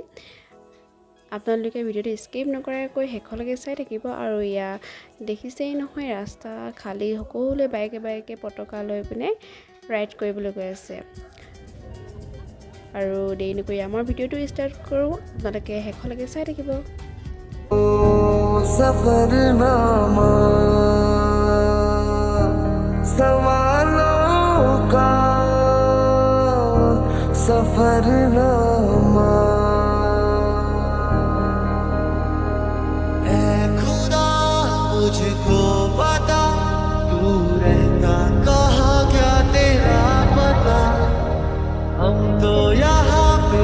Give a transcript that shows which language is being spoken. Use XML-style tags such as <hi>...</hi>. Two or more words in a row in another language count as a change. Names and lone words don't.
<as>আপোনালোকে ভিডিঅ'টো স্কিপ নকৰাকৈ শেষলৈকে চাই থাকিব। আৰু ইয়া দেখিছেই নহয়, ৰাস্তা খালী, সকলোৱে বাইকে পতাকা লৈ পিনে ৰাইড কৰিবলৈ গৈ আছে। আৰু দেৰি নকৰি আমাৰ ভিডিঅ'টো ষ্টাৰ্ট কৰোঁ, আপোনালোকে শেষলৈকে চাই থাকিব।</as> <hi>सफरनामा सवालों का सफरनामा है खुदा मुझको पता तू रहता कहाँ क्या तेरा पता हम तो यहाँ पे</hi>